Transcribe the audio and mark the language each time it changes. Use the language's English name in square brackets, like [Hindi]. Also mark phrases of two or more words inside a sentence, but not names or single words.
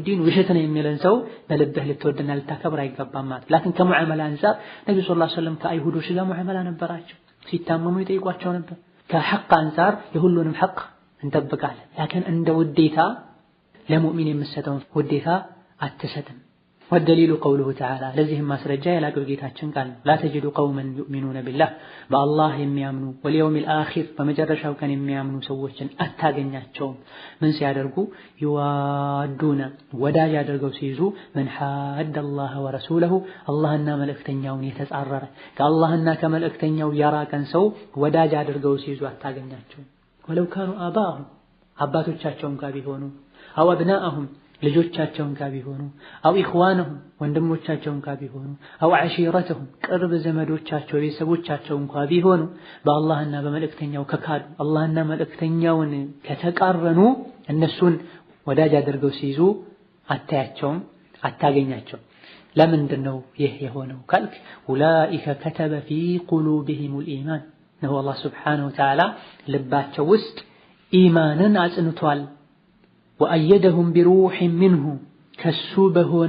[Amharic] ዲን ውሸት ነው የሚልን ሰው በልብህ ልትወድና ልታከብር አይገባም ማለት። ላኪን ከሙዓመላ አንፃር ነብዩ [Arabic] صلى الله عليه وسلم [Amharic] ከአይሁዶች ጋር ሙዓመላ ነበራቸው። ሲታመሙ ይጠይቋቸው ነበር። ከሐቅ አንፃር የሁሉንም ሐቅ እንጠብቃለን። ላኪን እንደ ውዴታ ለሙእሚን የምትሰጠውን ውዴታ አትሰጥም። [Arabic] والدليل قوله تعالى [Amharic] ለዚህም ማስረጃ የላቀው ጌታችን ቃል [Arabic] لا تجد قوما يؤمنون بالله [Amharic] በአላህ የሚያምኑ [Arabic] واليوم الآخر [Amharic] በመጨረሻው ቀን የሚያምኑ ሰዎችን አታገኛቸውም ምን ሲያደርጉ يوادون ወዳጅ አድርገው ሲይዙ [Arabic] من حاد الله ورسوله [Amharic] አላህና መልእክተኛውን የተጻረረ ከአላህና ከመልእክተኛው ያራቀን ሰው ወዳጅ አድርገው ሲይዙ አታገኛቸውም [Arabic] ولو كانوا آباءهم [Amharic] አባቶቻቸውም ጋር ቢሆኑ [Arabic] أو أبناءهم [Amharic] ልጆቻቸውን ጋር ቢሆኑ [Arabic] أو إخوانهم [Amharic] ወንድሞቻቸውን ጋር ቢሆኑ [Arabic] أو عشيرتهم [Amharic] ቅርብ ዘመዶቻቸው ቤተሰቦቻቸውን ጋር ቢሆኑ በአላህና በመልእክተኛው ከካዱ አላህና መልእክተኛውን ከተቃረኑ እነሱን ወዳጅ አድርገው ሲይዙ አታያቸውም አታገኛቸውም። ለምንድን ነው ይህ የሆነው ካልክ [Arabic] أولئك كتب في قلوبهم الإيمان [Amharic] ነው [Arabic] الله سبحانه وتعالى [Amharic] ልባቸው ውስጥ ኢማንን አጽንቷል። [Arabic] وأيدهم بروح منه [Amharic] ከሱ በሆነ